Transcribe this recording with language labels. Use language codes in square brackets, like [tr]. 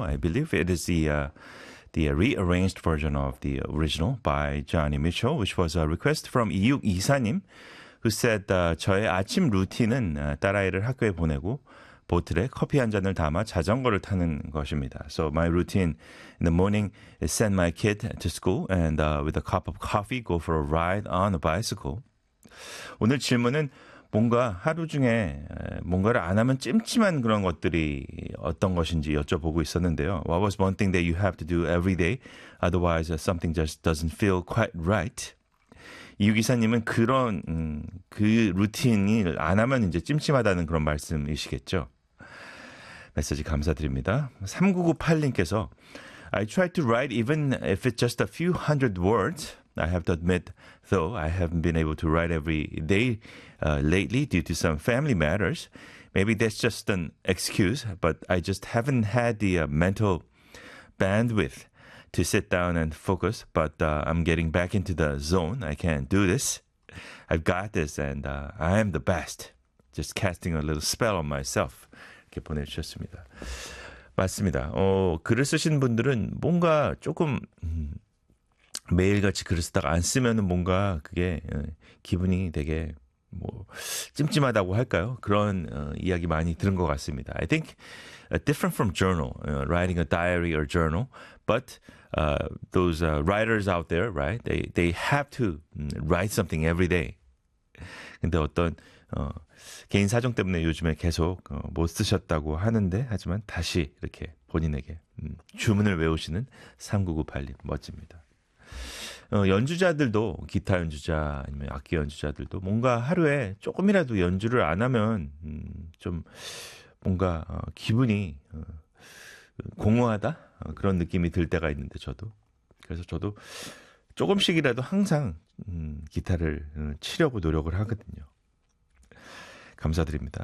[en] I believe it is the rearranged version of the original by Joni Mitchell, which was a request from 2624님, who said, [ko] 저의 아침 루틴은 딸아이를 학교에 보내고 보틀에 커피 한 잔을 담아 자전거를 타는 것입니다. [en] So my routine in the morning is send my kid to school and with a cup of coffee, go for a ride on a bicycle. [ko] 오늘 질문은 뭔가 하루 중에 뭔가를 안 하면 찜찜한 그런 것들이 어떤 것인지 여쭤보고 있었는데요. [en] What was one thing that you have to do every day? Otherwise, something just doesn't feel quite right. [ko] 이유기사님은 그런 그 루틴을 안 하면 이제 찜찜하다는 그런 말씀이시겠죠. 메시지 감사드립니다. 3998님께서 [en] I try to write even if it's just a few hundred words. I have to admit, though, I haven't been able to write every day lately due to some family matters. Maybe that's just an excuse, but I just haven't had the mental bandwidth to sit down and focus. But I'm getting back into the zone. I can do this. I've got this, and I am the best. Just casting a little spell on myself. [ko] 이렇게 보내주셨습니다. 맞습니다. 글을 쓰신 분들은 뭔가 조금... 매일같이 글을 쓰다가 안 쓰면은 뭔가 그게 기분이 되게 뭐 찜찜하다고 할까요? 그런 이야기 많이 들은 것 같습니다. [en] I think different from journal, writing a diary or journal, but those writers out there, right? They have to write something every day. [ko] 근데 어떤 개인 사정 때문에 요즘에 계속 못 쓰셨다고 하는데 하지만 다시 이렇게 본인에게 주문을 외우시는 3998님 멋집니다. 연주자들도 기타 연주자 아니면 악기 연주자들도 뭔가 하루에 조금이라도 연주를 안 하면 좀 뭔가 기분이 공허하다 그런 느낌이 들 때가 있는데 저도 그래서 저도 조금씩이라도 항상 기타를 치려고 노력을 하거든요. 감사드립니다.